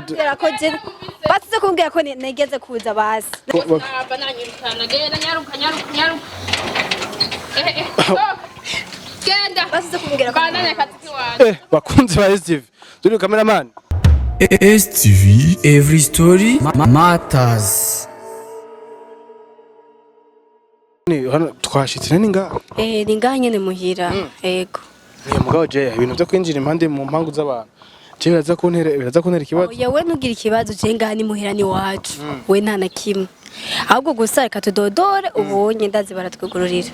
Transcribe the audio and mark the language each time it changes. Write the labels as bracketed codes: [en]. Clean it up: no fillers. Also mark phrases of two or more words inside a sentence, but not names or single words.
[rn] Kubwira ko je basize kumbwira ko negeze kuza basi. Bananyirukana genda nyaruka. Genda. Basize kumbwira ko bananya kazi wawe. Bakunzi ba STV. Turi cameraman. STV, [en] every story matters. [rn] Hano twashitse ninga. Ni ngaha nyene muhira. Yego. Ni mugabo je ibintu byo kwinjira impande mu mpangu z'abantu. Je biraza kuntera ikibazo. Oya we nugira ikibazo je ngaha ni muhira ni wacu. We nta na kimwe. Ahubwo gusa reka tudodore ubonye ndazi baratwugururira.